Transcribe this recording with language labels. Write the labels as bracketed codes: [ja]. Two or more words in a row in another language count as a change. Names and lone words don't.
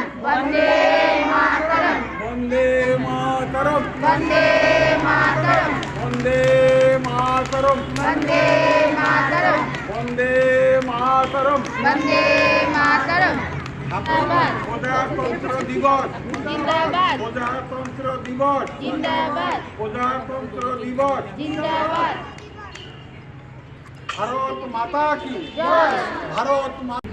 [sa] वंदे मातरम वंदे मातरम वंदे मातरम वंदे मातरम वंदे मातरम वंदे मातरम वंदे मातरम [bn] প্রজাতন্ত্র দিবস [hi] जिंदाबाद [bn] প্রজাতন্ত্র দিবস [hi] जिंदाबाद [bn] প্রজাতন্ত্র দিবস [hi] जिंदाबाद भारत माता की জয় भारत माता